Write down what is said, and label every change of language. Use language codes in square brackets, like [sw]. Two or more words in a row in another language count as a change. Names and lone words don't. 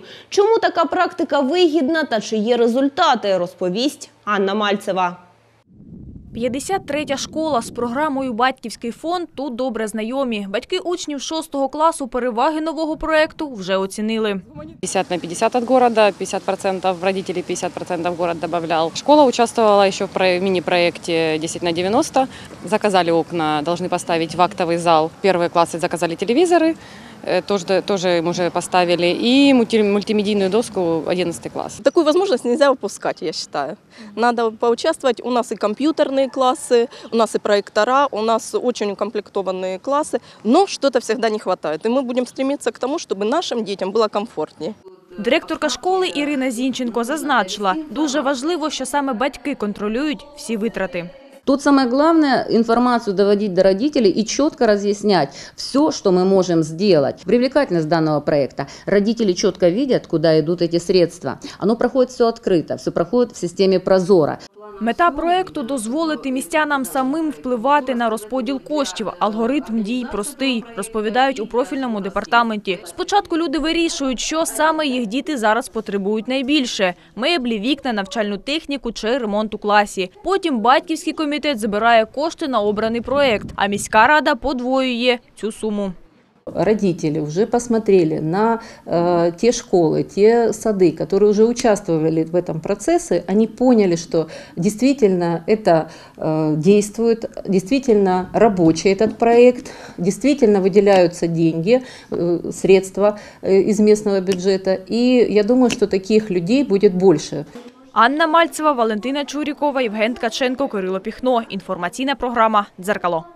[uk] Чому така практика вигідна та чи є результати, розповість Анна Мальцева. 53-я школа з програмою «Батьківський фонд» тут добре знайомі. Батьки учнів 6-го класу переваги нового проєкту вже оцінили. [ru] 50 на 50 от города, 50% родителей, 50% город добавлял. Школа участвовала еще в мини-проекте 10 на 90. Заказали окна, должны поставить в актовый зал. Первые классы заказали телевизоры, тоже мы уже поставили. И мультимедийную доску 11 класс. Такую возможность нельзя упускать, я считаю. Надо поучаствовать. У нас и компьютерные классы, у нас и проектора, у нас очень укомплектованные классы. Но что-то всегда не хватает. И мы будем стремиться к тому, чтобы нашим детям было комфортнее. [uk] Директорка школи Ірина Зінченко зазначила, дуже важливо, що саме батьки контролюють всі витрати. [ru] Тут самое главное – информацию доводить до родителей и четко разъяснять все, что мы можем сделать. Привлекательность данного проекта. Родители четко видят, куда идут эти средства. Оно проходит все открыто, все проходит в системе Прозоро. [uk] Мета проєкту – дозволити містянам самим впливати на розподіл коштів. Алгоритм дій простий, розповідають у профільному департаменті. Спочатку люди вирішують, що саме їх діти зараз потребують найбільше – меблі, вікна, навчальну техніку чи ремонт у класі. Потім батьківський комітет збирає кошти на обраний проєкт, а міська рада подвоює цю суму. [ru] Родители уже посмотрели на те школы, те сады, которые уже участвовали в этом процессе, они поняли, что действительно это действует, действительно рабочий этот проект, действительно выделяются деньги, средства из местного бюджета, и я думаю, что таких людей будет больше. [uk] Анна Мальцева, Валентина Чурікова, Євген Ткаченко, Кирило Піхно. Інформаційна програма «Дзеркало».